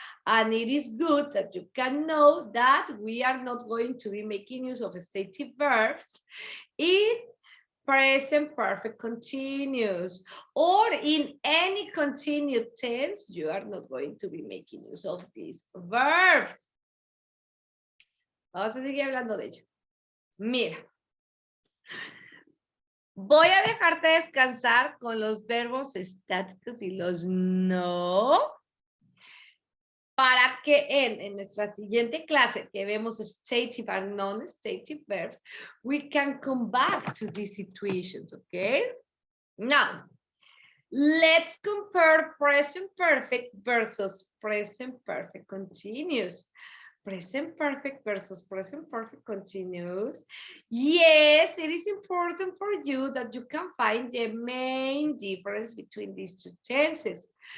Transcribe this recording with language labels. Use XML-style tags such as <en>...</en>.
<en>And it is good that you can know that we are not going to be making use of stative verbs in present perfect continuous, or in any continued tense. You are not going to be making use of these verbs.</en> <es>Vamos a seguir hablando de ello. Mira, voy a dejarte descansar con los verbos estáticos y los no, para que en nuestra siguiente clase que vemos</es> <en>stative and non-stative verbs, we can come back to these situations, okay? Now, let's compare present perfect versus present perfect continuous. Present perfect versus present perfect continuous. Yes, it is important for you that you can find the main difference between these two tenses.</en>